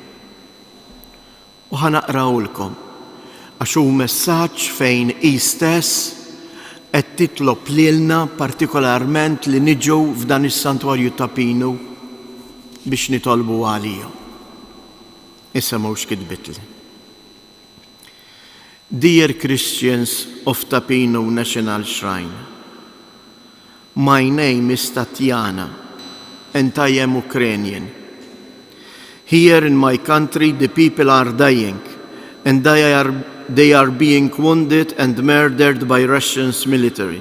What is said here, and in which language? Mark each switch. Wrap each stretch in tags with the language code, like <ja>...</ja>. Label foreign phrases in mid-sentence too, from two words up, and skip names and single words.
<mt>U ħanaqrawlkom għax hu messaġġ fejn hi stess qed titlob lilna partikolarment li niġu f'dan is-santwarju ta' Pinu biex nitolbu għalihom. Issa mhux kitbitli.</mt> <en>Dear Christians of Tapino National Shrine, my name is Tatiana and I am Ukrainian. Here in my country the people are dying and they are being wounded and murdered by Russia's military.</en>